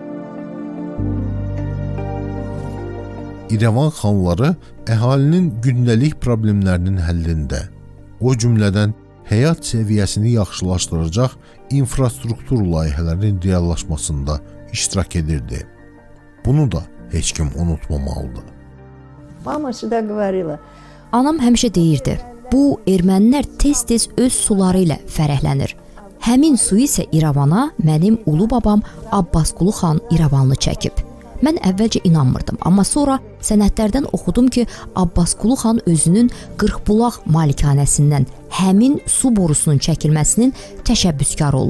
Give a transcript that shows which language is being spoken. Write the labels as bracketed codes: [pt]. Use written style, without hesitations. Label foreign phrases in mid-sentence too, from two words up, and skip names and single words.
[az] İrəvan xanları əhalinin gündəlik problemlərinin həllində, o cümlədən həyat səviyyəsini yaxşılaşdıracaq infrastruktur layihələrinin reallaşmasında iştirak edirdi. Bunu da heç kim unutmamalıdır. [ru] Mama всегда говорила. [az] Anam həmişə deyirdi, bu ermənilər tez-tez öz suları ilə fərəhlənir. Həmin su isə İrəvana mənim ulu babam Abbasqulu xan İrəvanlı çəkib. Mən əvvəlcə inanmırdım, amma sonra sənədlərdən oxudum ki, Abbasqulu xan özünün Qırxbulaq malikanəsindən həmin su borusunun çəkilməsinin təşəbbüskarı olub.